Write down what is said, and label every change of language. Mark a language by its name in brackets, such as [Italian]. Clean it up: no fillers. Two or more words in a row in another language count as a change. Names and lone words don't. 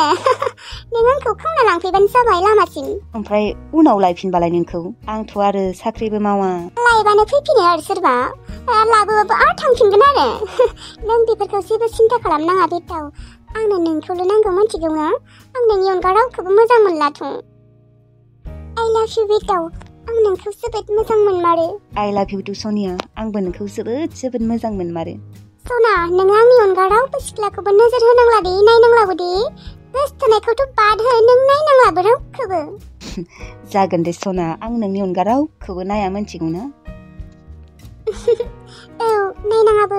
[Bodo] नों आंखौ खावना लांफैबानो जाबाय लामासिम। ओमफ्राय उनाव लायफिनबालाय नोंखौ? आंथ' आरो साख्रिबो मावा। लायबानो फैफिनो आरो सोरबा। लाबोबाबो आरो थांफिनगोन आरो। नों बेफोरखौ जेबो सिन्था खालामनाङा बेटाव। आंनो नोंखौल' नांगौ मिथिगौ ना? आं नोंनि अनगा रावखौबो मोजां मोनलाथ'। [English] I love you [Bodo] बेटाव। आं नोंखौ जोबोद मोजां मोनमारो। [English] I love you too सनिया। [Bodo] आंबो नोंखौ जोबोद मोजां मोनमारो। सना नों आंनि अनगा रावबो सिख्लाखौबो नोजोर होनांला दे, नायनांलाबो दे। गोसथोनायखौथ' बाद हो, नों नायनांलाबो रावखौबो। जागोन दे सना, आं नोंनि अनगा रावखौबो नाया मिथिगौ ना? औ नायनाङाबो।